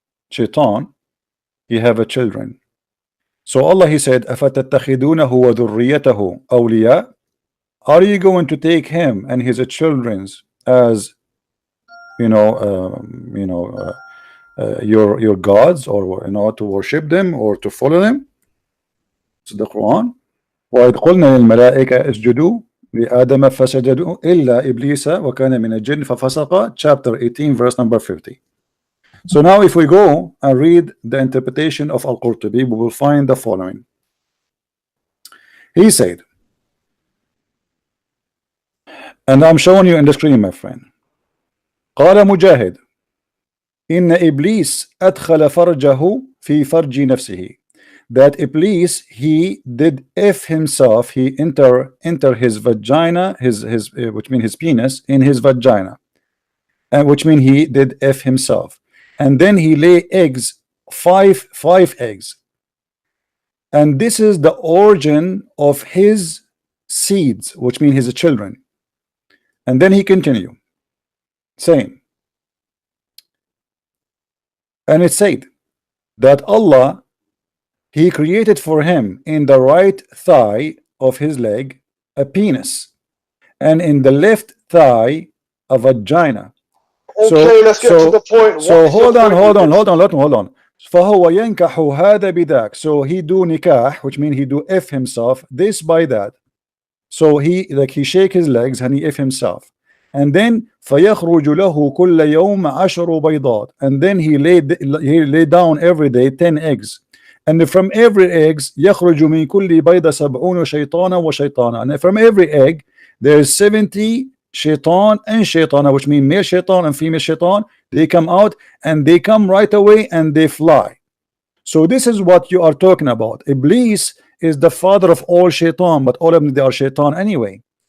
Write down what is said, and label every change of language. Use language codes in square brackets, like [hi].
[en] Shaitan, he have a children. So Allah, he said, [ar] أَفَتَتَّخِذُونَهُ وَذُرِّيَّتَهُ أَوْلِيَاءَ. [en] Are you going to take him and his children as your gods, or to worship them or to follow them? It's the Quran. [ar] وَإِذْ قُلْنَا لِلْمَلَائِكَةِ اسْجُدُوا لِآدَمَ فَسَجَدُوا إِلَّا إِبْلِيسَ وَكَانَ مِنَ الْجِنِّ فَفَسَقَ, [en] chapter 18, verse number 50. So now if we go and read the interpretation of Al-Qurtubi, we will find the following. He said, and I'm showing you in the screen, my friend. [ar] قال مجاهد إن إبليس أدخل فرجه في فرج نفسه. [en] That Iblis, he did F himself, he enter his vagina, his which means his penis, in his vagina, and which means he did F himself, and then he lay eggs, five eggs, and this is the origin of his seeds, which means his children. And then he continue saying, and it said that Allah, he created for him in the right thigh of his leg a penis, and in the left thigh a vagina. Okay, let's get to the point. So hold on. [ar] فهو ينكح هذا بذاك. [en] So he do nikah, which means he do F himself, this by that. So he shake his legs and he F himself. And then [ar] فيخرج له كل يوم 10 بيضات. [en] And then he lay down every day 10 eggs. And from every eggs [ar] يخرج من كل بيضة 70 شيطانا وشيطانا. [en] And from every egg there is 70 shaitan and shaitana, which means male shaitan and female shaitan. They come out and they come right away and they fly. So this is what you are talking about. Iblis is the father of all shaitan, but all of them, they are shaitan anyway.